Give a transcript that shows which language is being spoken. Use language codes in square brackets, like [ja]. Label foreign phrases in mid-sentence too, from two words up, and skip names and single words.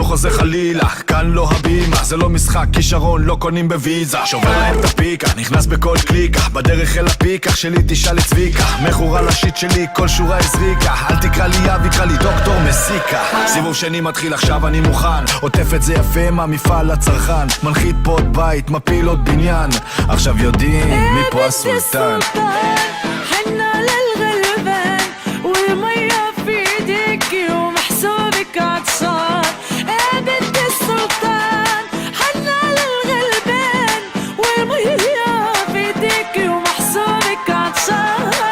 [he] חוזר חלילה, כאן לא הבימה, זה לא משחק כישרון, לא קונים בוויזה, שובר להם את הפיקה, נכנס בכל קליקה, בדרך אל הפיקה, שלי תשאל את צביקה, מכורה לשיט שלי, כל שורה הזריקה, אל תקרא לי אבי, קרא לי דוקטור מסיקה. סיבוב שני מתחיל, עכשיו אני מוכן, עוטף את זה יפה מהמפעל לצרכן, מנחית פה עוד בית, מפיל עוד בניין, עכשיו יודעים מי פה הסולטן. [ar] حنا للغلبان والمية في ايديكي ومحسوبك عطشان. يا بنت السلطان حنا للغلبان والمية في ايديكي ومحسوبك عطشان.